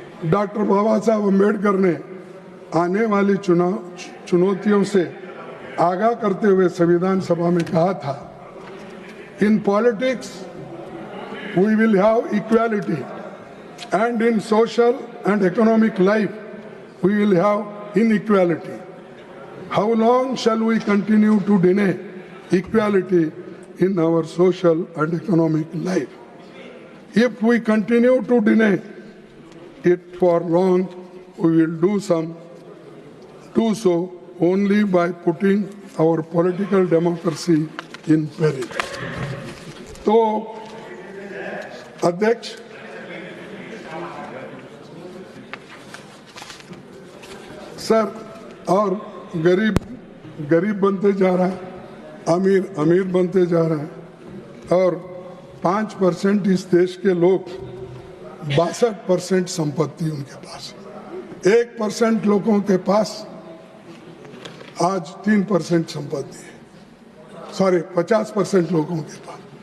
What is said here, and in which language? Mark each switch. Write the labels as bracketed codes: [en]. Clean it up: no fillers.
[hi] Doctor बाबा साहब अम्बेडकर ने आने वाली चुनौतियों से आगाह करते हुए संविधान सभा में कहा था, [en] In politics we will have equality and in social and economic life we will have inequality. How long shall we continue to deny equality in our social and economic life? If we continue to deny it for long, we will do so only by putting our political democracy in peril. [hi] तो अध्यक्ष, sir, और गरीब बनते जा रहा है, अमीर बनते जा रहा है, और 5% इस देश के लोग, 62% संपत्ति उनके पास, 1% लोगों के पास आज 3% संपत्ति है, सॉरी 50% लोगों के पास।